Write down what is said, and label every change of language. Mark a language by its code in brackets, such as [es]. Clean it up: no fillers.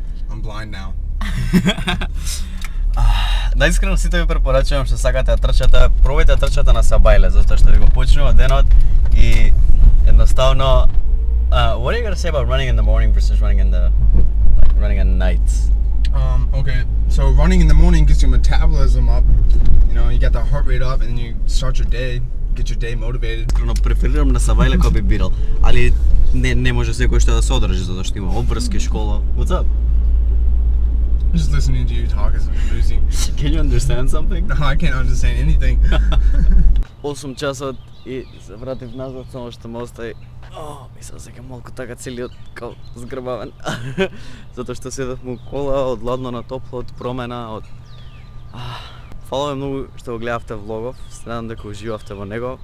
[en] I'm blind now. [mk] Најискрено сите ви препорачувам што сакате да трчате, пробајте да трчате на сабајле, затоа што ви го почнува денот и едноставно [en] what are you gonna say about running in the morning versus running at night? Okay, so running in the morning gets your metabolism up. You know, you get the heart rate up and then you start your day, get your day motivated. [mk] Искрено преферирам на сабајле кој би бирал, али не може секој што да се одржи затоа што има обврски, школа. [en] What's up? Just listening to you talk is losing. Can you understand something? No, I can't understand anything. [mk] 8 часот и се вратив назад, само што ме остави. Мислам дека малку така целиот као згрбавен. Затоа што седевме у кола, од ладно на топло, од промена, од Фала ви многу што го гледавте влогов, се надам дека уживавте во него.